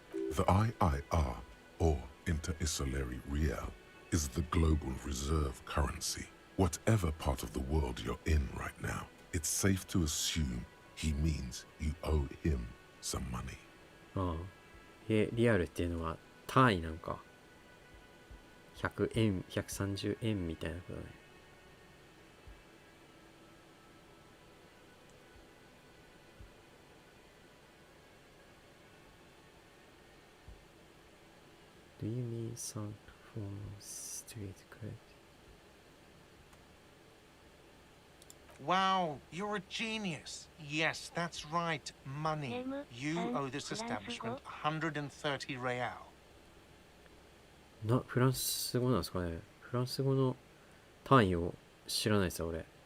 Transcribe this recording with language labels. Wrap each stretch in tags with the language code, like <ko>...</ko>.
<en>The IIR, or Inter-Isolary Real, is the global reserve currency. Whatever part of the world you're in right now, it's safe to assume he means you owe him some money.</en> <ja>ああ。リアルっていうのは単位なんか。 100円、130円みたいなことね。</ja> <en>Do you mean some form of street cred? Wow, you're a genius. Yes, that's right. Money. You owe this establishment 130 real.</en> <ja>フランス語なんですかね。フランス語の単位を知らないですよ、俺。</ja>